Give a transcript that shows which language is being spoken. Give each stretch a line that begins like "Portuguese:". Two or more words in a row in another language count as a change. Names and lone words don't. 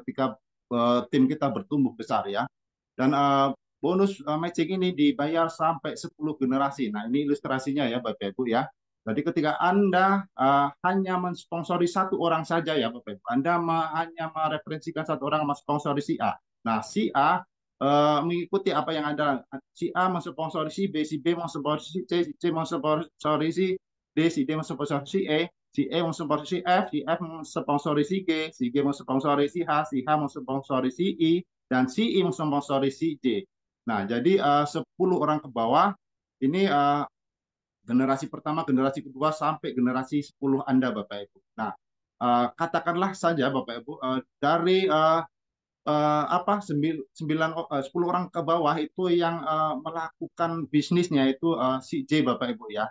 Indonesian: Ketika tim kita bertumbuh besar ya. Dan bonus matching ini dibayar sampai 10 generasi. Nah, ini ilustrasinya ya Bapak Ibu ya. Jadi ketika Anda hanya mensponsori satu orang saja ya Bapak Ibu, Anda hanya mereferensikan satu orang mensponsori si A. Nah, si A mengikuti apa yang ada. Si A mensponsori si B mensponsori si C mensponsori si D mensponsori si E mensponsori si F mensponsori si G mensponsori si H mensponsori si I, dan si I mensponsori si J. Nah, jadi 10 orang ke bawah ini generasi pertama, generasi kedua sampai generasi 10 Anda Bapak Ibu. Nah, katakanlah saja Bapak Ibu dari 10 orang ke bawah itu yang melakukan bisnisnya itu si J Bapak Ibu ya.